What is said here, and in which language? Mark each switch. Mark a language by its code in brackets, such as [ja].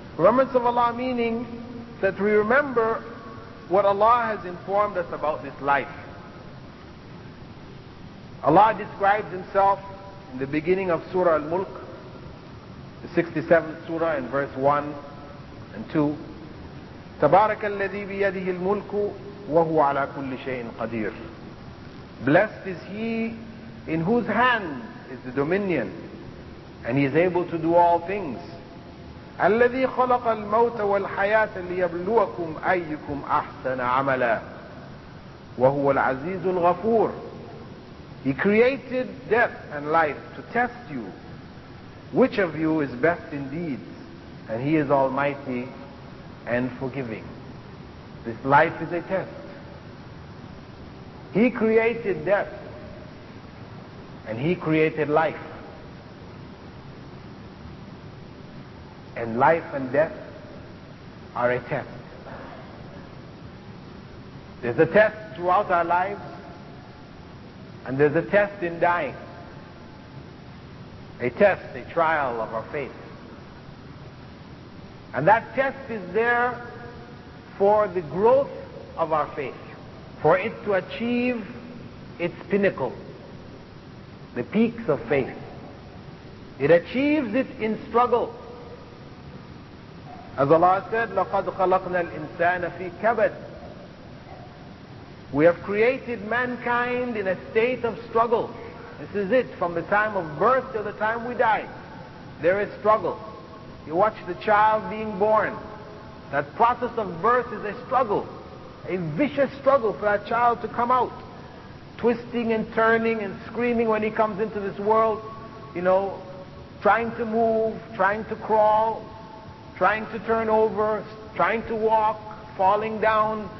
[en] Remembrance of Allah meaning that we remember what Allah has informed us about this life. Allah describes Himself in the beginning of Surah Al-Mulk, the 67th Surah, in verse 1 and 2. [ar] تبارك الذي بيده الملك وهو على كل شيء قدير. [en] Blessed is He in whose hand is the dominion, and He is able to do all things. [ar] الذي خلق الموت والحياة ليبلوكم أيكم أحسن عملا وهو العزيز الغفور. [en] He created death and life to test you, which of you is best in deeds, and He is almighty and forgiving. This life is a test. He created death and He created life. And life and death are a test. There's a test throughout our lives, and there's a test in dying. A test, a trial of our faith. And that test is there for the growth of our faith, for it to achieve its pinnacle, the peaks of faith. It achieves it in struggle. As Allah said, [ar] لَقَدْ خَلَقْنَا الْإِنسَانَ فِي كَبَدٍ. [en] We have created mankind in a state of struggle. This is it, from the time of birth till the time we die. There is struggle. You watch the child being born. That process of birth is a struggle, a vicious struggle for that child to come out, twisting and turning and screaming when he comes into this world, trying to move, trying to crawl, trying to turn over, trying to walk, falling down.